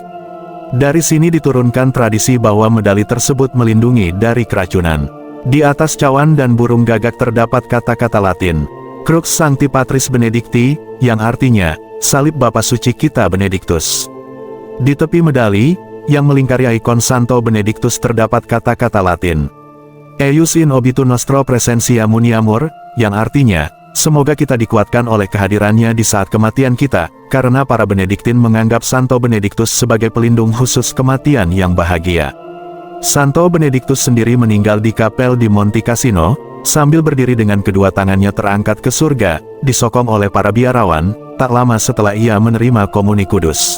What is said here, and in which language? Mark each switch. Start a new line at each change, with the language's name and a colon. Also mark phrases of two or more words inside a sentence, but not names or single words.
Indonesian: Dari sini diturunkan tradisi bahwa medali tersebut melindungi dari keracunan. Di atas cawan dan burung gagak terdapat kata-kata Latin,
Latin: Crux Sancti Patris Benedicti,
Indonesian: yang artinya, salib Bapa Suci kita Benedictus. Di tepi medali, yang melingkari ikon Santo Benedictus terdapat kata-kata Latin,
Latin: Eius in obitu nostro presentia muniamur,
Indonesian: yang artinya, semoga kita dikuatkan oleh kehadirannya di saat kematian kita, karena para Benediktin menganggap Santo Benedictus sebagai pelindung khusus kematian yang bahagia. Santo Benedictus sendiri meninggal di kapel di Monte Cassino, sambil berdiri dengan kedua tangannya terangkat ke surga, disokong oleh para biarawan, tak lama setelah ia menerima komuni kudus.